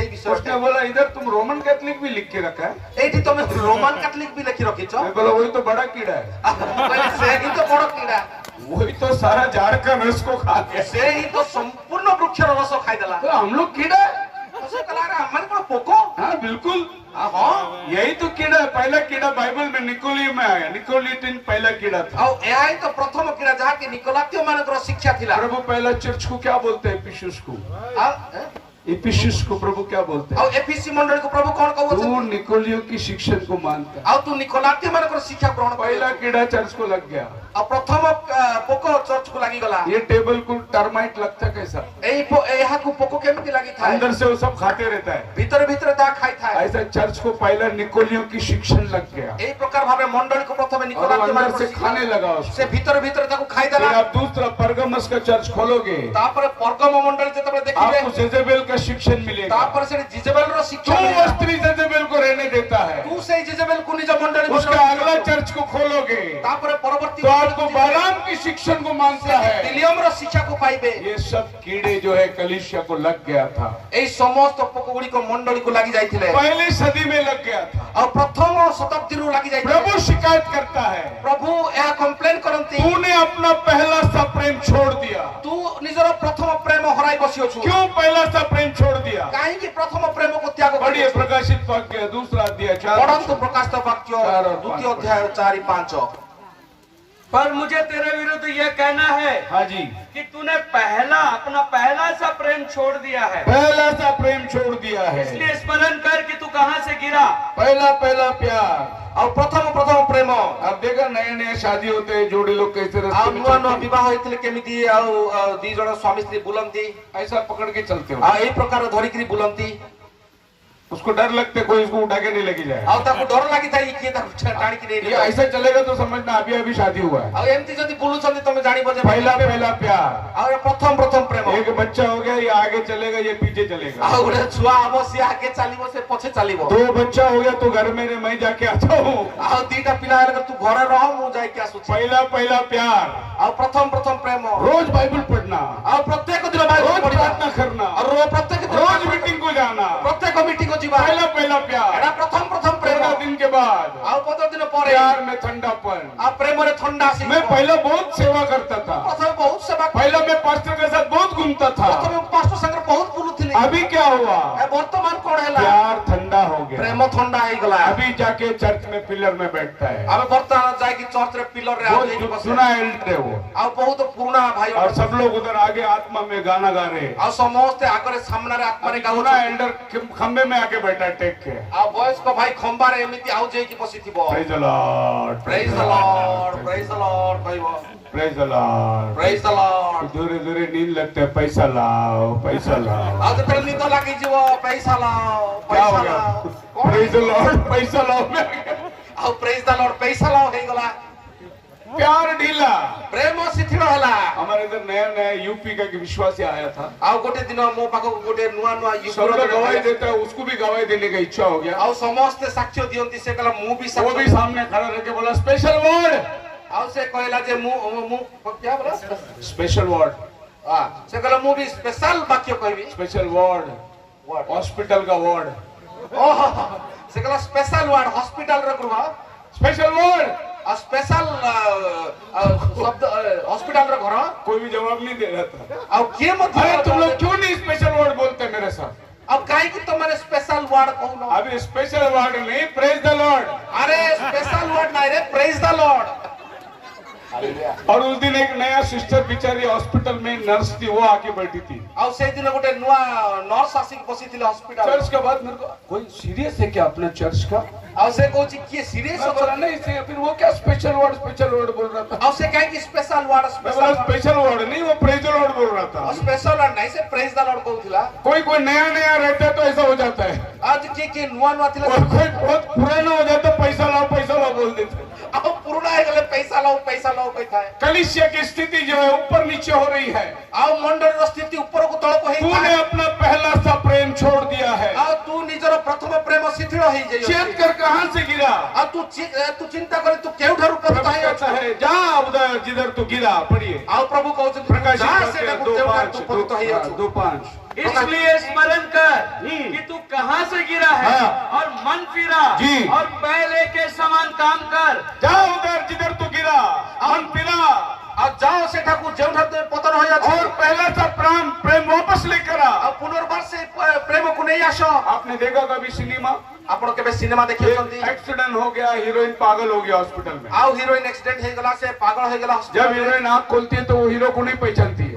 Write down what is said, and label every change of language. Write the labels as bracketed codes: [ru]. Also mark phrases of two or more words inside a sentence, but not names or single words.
[hi] उसने [or] ବିଷୟରେ। [hi] बोला इधर तुम रोमन कैथलिक भी लिख के रखा है। [or] ଏଇଠି ତମେ ରୋମାନ କାଥଲିକ ବି ଲେଖି ରଖିଛ। [hi] मैं बोला वही तो बड़ा कीड़ा है। [or] କହିଲି ସେ ହିଁ ତ ବଡ କିଡା। [hi] वही तो सारा झाड़ का रस को खा गया। [or] ସେ ହିଁ ତ ସମ୍ପୂର୍ଣ୍ଣ ବୃକ୍ଷର ରସ ଖାଇଦେଲା। [hi] तो हम लोग कीड़ा है। [or] ସେ କହିଲା ଆରେ ଆମମାନେ କଣ ପୋକ? [hi] हाँ बिल्कुल, [or] ହଁ। [hi] यही तो कीड़ा है। पहला कीड़ा बाइबल में निकोलियम में आया। निकोलिटिन पहला कीड़ा था। [or] ଆଉ ଏହା ହିଁ ତ ପ୍ରଥମ କିଡା ଯାହାକି ନିକୋଲାକ୍ତିୟ ମାନଙ୍କର ଶିକ୍ଷା ଥିଲା। [hi] प्रभु पहला चर्च को क्या बोलते हैं? इफिसुस को। इफिसुस को प्रभु क्या बोलते हैं? [or] ଆଉ ଏଫିସି ମଣ୍ଡଳୀକୁ ପ୍ରଭୁ କଣ [hi] तू [or] କହୁଛନ୍ତି? [hi] निकोलियो की शिक्षण को मानता है। [or] ଆଉ ତୁ ନିକୋଲାକ୍ତିୟ ମାନଙ୍କର ଶିକ୍ଷା ଗ୍ରହଣ [hi] पहला [or] କରିଲା। [hi] कीड़ा चर्च को लग गया। [or] ଆଉ ପ୍ରଥମ ପୋକ ଚର୍ଚ୍ଚକୁ ଲାଗିଗଲା। [hi] ये टेबल को टर्माइट लगता है कैसा? [or] ଏହାକୁ ପୋକ କେମିତି ଲାଗିଥାଏ? [hi] अंदर से वो सब खाते रहता है। [or] ଭିତରେ ଭିତରେ ତାହା ଖାଇଥାଏ। [hi] ऐसा चर्च को पहला निकोलियो की शिक्षण लग गया [or] ଏଇ ପ୍ରକାର ଭାବେ ମଣ୍ଡଳୀକୁ ପ୍ରଥମେ [hi] और [or] ନିକୋଲାକ୍ତିୟ [hi] अंदर [or] ମାନଙ୍କର [hi] से [or] ଶିକ୍ଷା। [hi] खाने लगा उसको। [or] ସେ ଭିତରେ ଭିତରେ ତାକୁ [hi] फिर [or] ଖାଇଦେଲା। [hi] आप दूसरा परगमस का चर्च खोलोगे, [or] ତାପରେ ପର୍ଗମ ମଣ୍ଡଳୀ ଯେତେବେଳେ ଦେଖିବେ [hi] आपको जेजेबेल का शिक्षण मिलेगा। [or] ତାପରେ ସେଠି ଜିଜେବେଲର [hi] तू [or] ଶିକ୍ଷା ମିଳିଲା। [hi] वो स्त्री जेजेबेल को रहने देता है। [or] ତୁ ସେଇ ଜିଜେବେଲକୁ ନିଜ ମଣ୍ଡଳୀ [hi] उसका अगला चर्च को खोलोगे [or] ତାପରେ ପରବର୍ତ୍ତୀ [hi] तो आपको बालाम की शिक्षण को मानता है। [or] ବିଲିୟମର ଶିକ୍ଷାକୁ ପାଇବେ। [hi] ये सब कीड़े जो है कलीसिया को लग गया था। [or] ଏଇ ସମସ୍ତ ପୋକ ଗୁଡିକ ମଣ୍ଡଳୀକୁ ଲାଗି ଯାଇଥିଲେ। [hi] पहली सदी में लग गया था। [or] ଆଉ ପ୍ରଥମ ଶତାବ୍ଦୀରୁ ଲାଗି ଯାଇଥିଲେ। [hi] प्रभु शिकायत करता है, [or] ପ୍ରଭୁ ଏହା କମ୍ପ୍ଲେନ କରନ୍ତି [hi] तूने अपना पहला सा प्रेम छोड़ दिया। [or] ତୁ ନିଜର ପ୍ରଥମ ପ୍ରେମ ହରାଇ ବସିଅଛୁ। [hi] क्यों पहला सा प्रेम प्रेम छोड़ दिया? [or] କାହିଁକି ପ୍ରଥମ ପ୍ରେମକୁ ତ୍ୟାଗ [hi] पढ़िए [or] କରିବେ? [hi] प्रकाशित वाक्य दूसरा अध्याय 4 [or] ପଢନ୍ତୁ ପ୍ରକାଶିତ ବାକ୍ୟ ଚାର ଆଉ ଦ୍ୱିତୀୟ ପାଞ୍ଚ। ଅଧ୍ୟାୟ 4-5। [hi] पर मुझे तेरे विरुद्ध यह कहना है हाँ जी, कि तूने अपना पहला सा प्रेम छोड़ दिया है। पहला सा प्रेम छोड़ दिया है। इसलिए स्मरण कर कि तू कहां से गिरा। पहला प्यार। [or] ଆଉ ପ୍ରଥମ ପ୍ରେମ। [hi] अब देखा नए नए शादी होते हैं, जोड़ी लोग कैसे [or] ଆଉ [hi] रास्ते में [or] ନୂଆ ନୂଆ [hi] चलते हैं। [or] ବିବାହ ହେଇଥିଲେ କେମିତି ଆଉ ଦି ଜଣ ସ୍ୱାମୀ ସ୍ତ୍ରୀ ବୁଲନ୍ତି [hi] ऐसा पकड़ के चलते हो। [or] ଆଉ ଏଇ ପ୍ରକାର ଧରିକିରି ବୁଲନ୍ତି। [hi] उसको डर लगते कोई इसको उठा के नहीं लेके जाए। [or] ଆଉ ତାକୁ ଡର ଲାଗିଥାଏ କିଏ ତାକୁ ଟାଣିକି [hi] ये [or] ନେଇ [hi] ऐसा चलेगा तो समझना अभी अभी शादी हुआ है। [or] ଆଉ ଏମିତି ଯଦି ବୁଲୁଛନ୍ତି ତମେ ଜାଣିବ ଯେ [hi] पहला प्यार। [or] ଆଉ ଏ ପ୍ରଥମ ପ୍ରେମ। [hi] एक बच्चा हो गया, ये आगे चलेगा, ये पीछे चलेगा। [or] ଆଉ ଗୋଟେ ଛୁଆ ହବ ସିଏ ଆଗେ ଚାଲିବ ସେ ପଛେ ଚାଲିବ। [hi] दो बच्चा हो गया तो घर में मैं जाके आता हूँ। [or] ଆଉ ଦିଟା ପିଲା ହେଲେ ତୁ ଘରେ ରହ ମୁଁ ଯାଇକି ଆସୁଛି। [hi] पहला प्यार। [or] ଆଉ ପ୍ରଥମ ପ୍ରେମ। [hi] रोज बाइबल पढ़ना, [or] ଆଉ ପ୍ରତ୍ୟେକ ଦିନ ବାଇବେଲ [hi] रोज [or] ପଢିବା। [hi] प्रार्थना करना, [or] ଆଉ ପ୍ରତ୍ୟେକ ଦିନ [hi] रोज मीटिंग को जाना। [or] ପ୍ରତ୍ୟେକ ମିଟିଂକୁ ଯିବା। [hi] पहला प्यार। [or] ଏଟା ପ୍ରଥମ ପ୍ରେମ। [hi] 15 दिन के बाद [or] ଆଉ 15 ଦିନ ପରେ [hi] प्यार में ठंडापन। [or] ଆଉ ପ୍ରେମରେ ଥଣ୍ଡା ଆସିବ। [hi] मैं पहले बहुत सेवा करता था, [or] ପ୍ରଥମେ ବହୁତ ସେବା [hi] पहले मैं पास्टर के साथ बहुत घूमता था। [or] ପ୍ରଥମେ ପାଷ୍ଟର ସାଙ୍ଗରେ ବହୁତ ବୁଲୁଥିଲି। [hi] अभी क्या हुआ? [or] ଏ ବର୍ତ୍ତମାନ କଣ ହେଲା? [hi] प्यार ठंडा हो गया। [or] ପ୍ରେମ ଥଣ୍ଡା ହେଇଗଲା। [hi] अभी जाके चर्च में पिलर में बैठता है। [or] ଆମେ ବର୍ତ୍ତମାନ ଯାଇକି ଚର୍ଚ୍ଚରେ ପିଲରରେ ଆଉ ଯାଇକି [hi] बहुत [or] ବସିବା। [hi] सुना एल्डर है वो, [or] ଆଉ ବହୁତ ପୁରୁଣା ଭାଇ [hi] और सब लोग उधर आगे आत्मा में गाना गा रहे हैं। [or] ଆଉ ସମସ୍ତେ ଆଗରେ ସାମ୍ନାରେ ଆତ୍ମାରେ [hi] सुना [or] ଗାଉଛନ୍ତି। [hi] एल्डर खंबे में आके बैठा टेक के। [or] ଆଉ ବୟସ୍କ ଭାଇ ଖମ୍ବାରେ ଏମିତି ଆଉ ଯାଇକି ବସିଥିବ। [en] praise the lord, praise the lord, praise the lord [or] କହିବ। [en] praise the lord. praise the lord. [hi] धीरे धीरे नींद लगता है, पैसा लाओ पैसा लाओ। [or] ଆଉ ଯେତେବେଳେ ନିଦ ଲାଗିଯିବ ପଇସା ଲାଅ [hi] क्या हो [or] ପଇସା [hi] गया? [or] ଲାଅ। କଣ [en] praise the lord, [hi] पैसा लाओ में आ गया। [or] ଆଉ [en] praise the lord [or] ପଇସା ଲାଅ ହେଇଗଲା। [hi] प्यार ढीला। [or] ପ୍ରେମ ଶିଥିଳ ହେଲା। [hi] हमारे इधर नया यूपी का एक विश्वासी आया था। [or] ଆଉ ଗୋଟେ ଦିନ ମୋ ପାଖକୁ ଗୋଟେ ନୂଆ [hi] सब लोग गवाही [or] ୟୁଟ୍ୟୁବ [hi] देता है, उसको भी गवाही देने का इच्छा हो गया। [or] ଆଉ ସମସ୍ତେ ସାକ୍ଷ୍ୟ ଦିଅନ୍ତି। ସେ କହିଲା ମୁଁ ବି [hi] वो [or] ସାକ୍ଷ୍ୟ [hi] भी [or] ଦେବି। [hi] सामने खड़ा रह के बोला [en] special word. [or] ଆଉ ସେ କହିଲା ଯେ ମୁଁ [hi] क्या बोला? [en] special word, [or] ସେ କହିଲା ମୁଁ ବି ସ୍ପେଶାଲ ବାକ୍ୟ କହିବି। [en] special word, hospital का वार्ड। [or] ଓହୋ ସେ କହିଲା [en] special ward [or] ହସ୍ପିଟାଲର ଗୃହ [en] special word. [or] ଆଉ ସ୍ପେଶାଲ ଶବ୍ଦ ହସ୍ପିଟାଲର ଘର। [hi] कोई भी जवाब नहीं दे रहा था। [or] ଆଉ କିଏ ମଧ୍ୟ [hi] अरे तुम लोग क्यों नहीं [en] special word [hi] बोलते मेरे साथ? [or] ଆଉ କାହିଁକି ତମେ [en] special word [or] କହୁନ? [hi] अभी [en] special word [hi] नहीं, [en] praise the lord. [or] ଆରେ [en] special word [or] ନାହିଁ ରେ [en] praise the lord. [hi] और उस दिन एक नया सिस्टर बिचारी हॉस्पिटल में नर्स थी, वो आके बैठी थी। [or] ଆଉ ସେଇଦିନ ଗୋଟେ ନୂଆ ନର୍ସ ଆସିକି ବସିଥିଲେ ହସ୍ପିଟାଲ। [hi] चर्च के बाद मेरे को कोई सीरियस है क्या अपने चर्च का? [or] ଆଉ ସେ କହୁଛି କିଏ ସିରିୟସ୍ [hi] मैं बोला [or] ଅଛନ୍ତି? [hi] नहीं, फिर वो क्या [en] special word [hi] बोल रहा था। [or] ଆଉ ସେ କାହିଁକି [en] special word [hi] मैं बोला [en] special word [hi] नहीं, वो [en] praise the lord [hi] बोल रहा था। [en] special word [or] ନାହିଁ ସେ [en] praise the lord [or] କହୁଥିଲା। [hi] कोई नया रहता है तो ऐसा हो जाता है, [or] ଆଉ କିଏ ନୂଆ ନୂଆ ଥିଲା [hi] और कोई बहुत पुराना हो जाता है पैसा लाओ बोल देते हैं। [or] ଆଉ ପୁରୁଣା ହେଇଗଲେ ପଇସା ଲାओ କହିଥାଏ। [hi] कलीसिया की स्थिति जो है ऊपर नीचे हो रही है। [or] ଆଉ ମଣ୍ଡଳୀର ସ୍ଥିତି ଉପରକୁ ତଳକୁ [hi] तूने [or] ହେଇଥାଏ। [hi] अपना पहला सा प्रेम छोड़ दिया है। [or] ଆଉ ତୁ ନିଜର ପ୍ରଥମ ପ୍ରେମ ଶିଥିଳ ହେଇଯାଇଛୁ। [hi] चेत कर कहां से गिरा? [or] ଆଉ ତୁ ଚିନ୍ତା କରି ତୁ କେଉଁଠାରୁ ପତିତ [hi] प्रभु [or] ହେଇଅଛୁ। [hi] कहता है जा उधर जिधर तू गिरा। पढ़िए [or] ଆଉ प्रभु କହୁଛନ୍ତି [hi] प्रकाशित [or] ଯା [hi] वाक्य [or] ସେଠାକୁ [hi] 2:5, [or] ଯେଉଁଠାରୁ ତୁ ପତିତ ହେଇଅଛୁ। 2:5। [hi] इसलिए स्मरण कर कि तू कहां से गिरा है हाँ। और मन फिरा जी। और पहले के समान काम कर। जा उधर जिधर तू गिरा, मन पिला, [or] ଆଉ ଯାଅ ସେଠାକୁ ଯେଉଁଠାରୁ ତମେ ପତନ ହୋଇଅଛ। [hi] और पहला सा प्रेम वापस लेकर आ। [or] ଆଉ ପୁନର୍ବାର ସେ ପ୍ରେମକୁ ନେଇ ଆସ। [hi] आपने देखा कभी सिनेमा? [or] ଆପଣ କେବେ ସିନେମା ଦେଖିଛନ୍ତି? [hi] एक्सीडेंट हो गया, हीरोइन पागल हो गया हॉस्पिटल में। [or] ଆଉ ହିରୋଇନ ଆକ୍ସିଡେଣ୍ଟ ହେଇଗଲା ସେ ପାଗଳ ହେଇଗଲା [hi] जब [or] ହସ୍ପିଟାଲରେ। [hi] हीरोइन आंख खोलती है तो वो हीरो को नहीं पहचानती है।